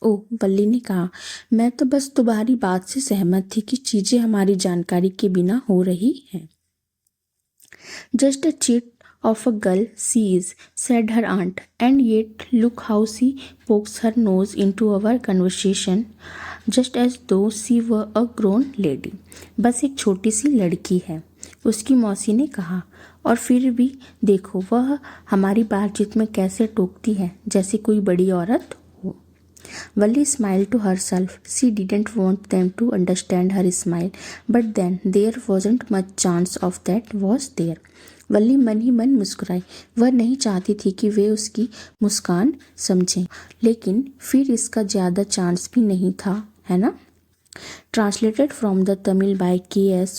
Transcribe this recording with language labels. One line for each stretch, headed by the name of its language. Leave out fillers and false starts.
Hindi: ओ, वल्ली ने कहा, मैं तो बस तुम्हारी बात से सहमत थी कि चीजें हमारी जानकारी के बिना हो रही हैं।
English: Just a chit of a girl she is, said her aunt, and yet look how she pokes her nose into our conversation, just as though she were a grown lady.
Hindi: बस एक छोटी सी लड़की है, उसकी मौसी ने कहा, और फिर भी देखो वह हमारी बातचीत में कैसे टोकती है, जैसे कोई बड़ी औरत हो।
English: Valli smiled to herself. She didn't want them to understand her smile, but then there wasn't much chance of that, was there?
Hindi: वल्ली मन ही मन मुस्कुराई। वह नहीं चाहती थी कि वे उसकी मुस्कान समझें, लेकिन फिर इसका ज़्यादा चांस भी नहीं था, है ना?
English: Translated from the Tamil by K S.